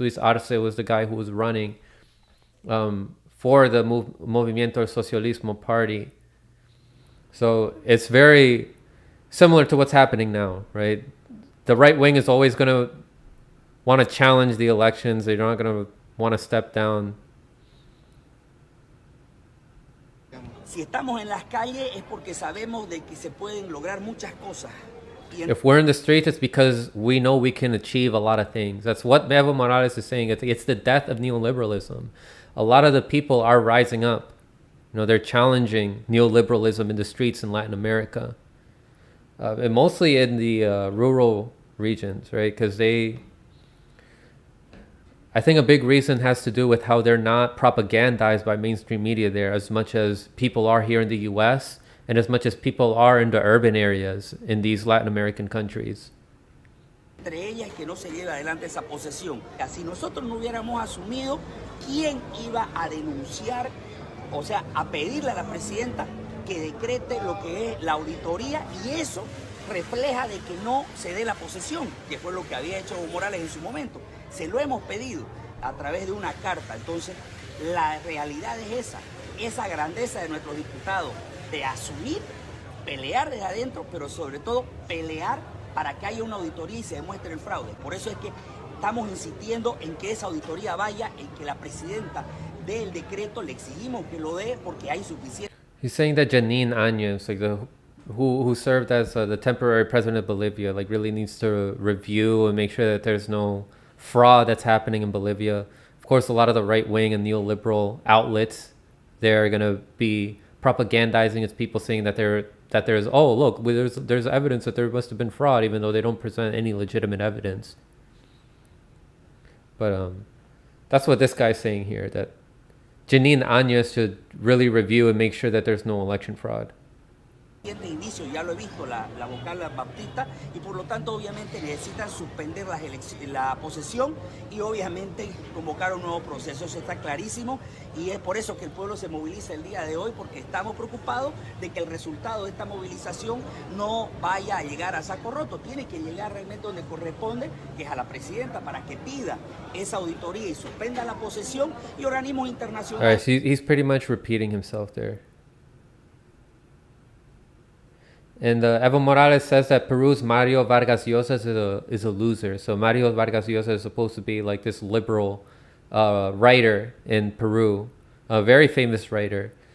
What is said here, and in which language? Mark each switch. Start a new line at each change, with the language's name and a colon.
English: Luis Arce was the guy who was running for the Movimiento al Socialismo party. So it's very similar to what's happening now, right? The right wing is always going to want to challenge the elections. They're not going to want to step down.
Spanish: Si estamos en las calles es porque sabemos de que se pueden lograr muchas cosas.
English: If we're in the streets, it's because we know we can achieve a lot of things. That's what Evo Morales is saying. It's the death of neoliberalism. A lot of the people are rising up. You know, they're challenging neoliberalism in the streets in Latin America. And mostly in the rural regions, right? Because I think a big reason has to do with how they're not propagandized by mainstream media there as much as people are here in the US and as much as people are in the urban areas in these Latin American countries.
Spanish: Entre ellas que no se lleve adelante esa posesión. Si nosotros no hubiéramos asumido quién iba a denunciar, o sea, a pedirle a la presidenta que decrete lo que es la auditoría, y eso refleja de que no se dé la posesión, que fue lo que había hecho Evo Morales en su momento. Se lo hemos pedido a través de una carta. Entonces, la realidad es esa grandeza de nuestros diputados, de asumir, pelear desde adentro, pero sobre todo pelear para que haya una auditoría y se demuestre el fraude. Por eso es que estamos insistiendo en que esa auditoría vaya, en que la presidenta dé el decreto, le exigimos que lo dé porque hay suficiente.
English: He's saying that Janine Áñez, like who served as the temporary president of Bolivia, like really needs to review and make sure that there's no fraud that's happening in Bolivia. Of course, a lot of the right wing and neoliberal outlets, they're gonna be propagandizing its people, saying that there's oh look, there's evidence that there must have been fraud, even though they don't present any legitimate evidence. But that's what this guy's saying here, that Janine Áñez should really review and make sure that there's no election fraud.
Spanish: Inicio, ya lo he visto, la vocal baptista, y por lo tanto obviamente necesitan suspender la posesión y obviamente convocar un nuevo proceso. Eso está clarísimo y es por eso que el pueblo se moviliza el día de hoy, porque estamos preocupados de que el resultado de esta movilización no vaya a llegar a saco roto. Tiene que llegar realmente donde corresponde, que es a la presidenta, para que pida esa auditoría y suspenda la posesión, y organismos internacionales.
English: All right, so he's pretty much repeating himself there. And Evo Morales says that Peru's Mario Vargas Llosa is a loser. So Mario Vargas Llosa is supposed to be like this liberal writer in Peru, a very famous writer.